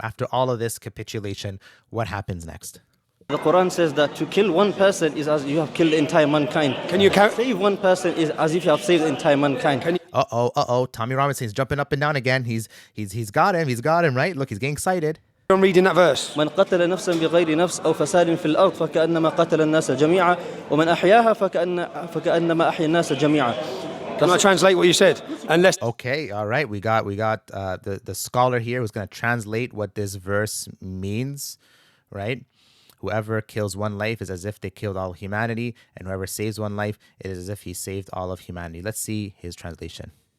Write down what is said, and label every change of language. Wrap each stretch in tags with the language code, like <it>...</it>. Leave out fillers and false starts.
<en>After all of this capitulation, what happens next? The Quran says that to kill one person is as you have killed the entire mankind. Can you save one person is as if you have saved the entire mankind. Tommy Robinson is jumping up and down again. He's got him, right? Look, he's getting excited. I'm reading that verse.</en> <ar>من قتل نفسا بغير نفس أو فساد في الأرض فكأنما قتل الناس جميعا ومن أحياها فكأنما أحيا الناس جميعا.</ar> <en>Can I translate what you said? Okay, all right. We got the scholar here who's going to translate what this verse means, right? Whoever kills one life is as if they killed all humanity, and whoever saves one life, it is as if he saved all of humanity. Let's see his translation.</en>